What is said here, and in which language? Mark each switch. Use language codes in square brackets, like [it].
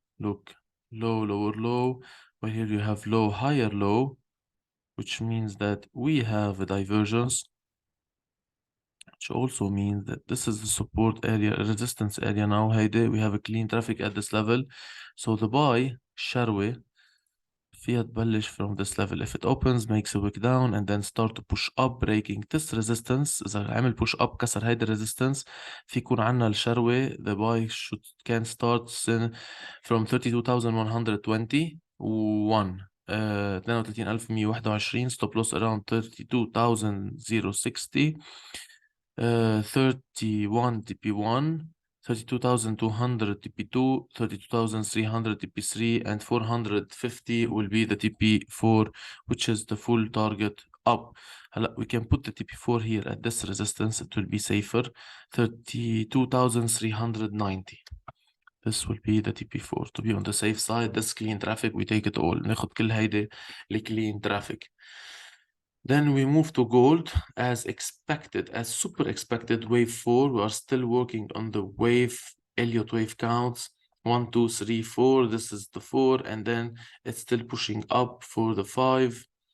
[en] Look, low, lower, low. But here you have low, higher, low, which means that we have a divergence, which also means that this is the support area, resistance area now. Hey, we have a clean traffic at this level. So the buy, Sharwe, [ar] فيها تبلش [en] from this level. If it opens, makes a wick down and then start to push up, breaking this resistance. [ar] إذا عمل [en] push up [ar] كسر هيدا [en] resistance [ar] في يكون عنا الشروة. [en] The buy can start from 32,121 32,121 stop loss around 32,060 31 TP1 32,200 TP2, 32,300 TP3, and 450 will be the TP4, which is the full target up. We can put the TP4 here at this resistance, it will be safer. 32,390. This will be the TP4. To be on the safe side, this clean traffic, we take it all. [ar] ناخد كل هيدي [en] clean traffic. Then we move to gold as expected, as super expected, wave 4. We are still working on the wave, Elliott wave counts. 1, 2, 3, 4. This is the 4, and then it's still pushing up for the 5.